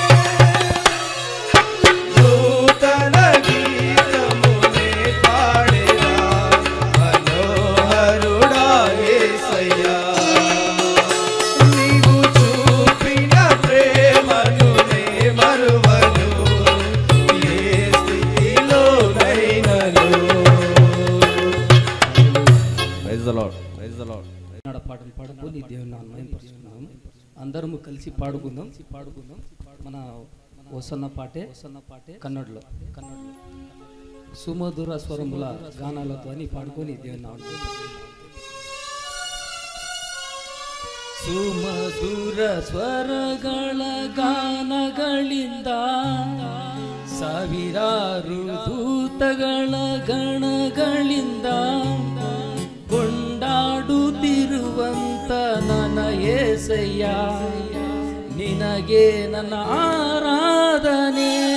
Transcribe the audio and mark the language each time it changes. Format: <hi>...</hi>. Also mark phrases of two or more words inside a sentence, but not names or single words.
<te>నూతన గీతమునే పాడేదా మనోహరుడా యేసయ్యా. నీవు చూపిన ప్రేమను నే మరువను ఏ స్థితిలోనైనను.</te> <en>Praise the Lord, praise the Lord.</en> <te>పాటలు పాడుకొని దేవుని నామం పరుచుకుందాం. అందరము కలిసి పాడుకుందాం. మన వసన్న పాటే కన్నడలో సుమధుర స్వరముల గానాలతో అని పాడుకొని దేవుని నామం.</te> <kn>ಸುಮಧುರ ಸ್ವರಗಳ ಗಾನಗಳಿಂದ ಸಾವಿರಾರು ದೂತಗಳ ಗಣಗಳಿಂದ ಕೊಂಡಾಡುತ್ತಿರುವಂತ ನನ್ನ యేసయ్య ನಿನಗೆ ನನ್ನ ಆರಾಧನೆ.</kn>